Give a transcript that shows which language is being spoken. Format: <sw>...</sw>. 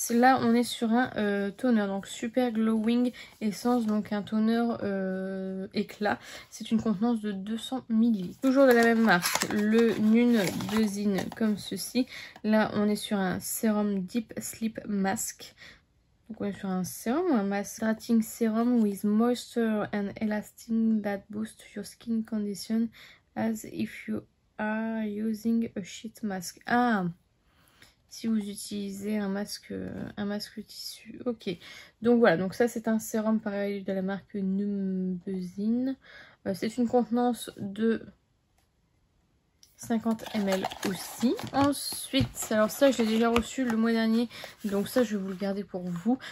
<fr>Là on est sur un toner, donc Super Glowing Essence, donc un toner éclat. C'est une contenance de 200 ml. Toujours de la même marque, le Numbuzine comme ceci. Là on est sur un sérum Deep Sleep Mask. Donc on est sur un sérum ou un masque?</fr> <en>Hydrating serum with moisture and elastin that boost your skin condition as if you are using a sheet mask.</en> <fr>Ah, si vous utilisez un masque tissu. Ok, donc voilà, donc ça c'est un sérum pareil de la marque Numbuzine. C'est une contenance de 50 ml aussi. Ensuite, alors ça je l'ai déjà reçu le mois dernier, donc ça je vais vous le garder pour vous.</fr>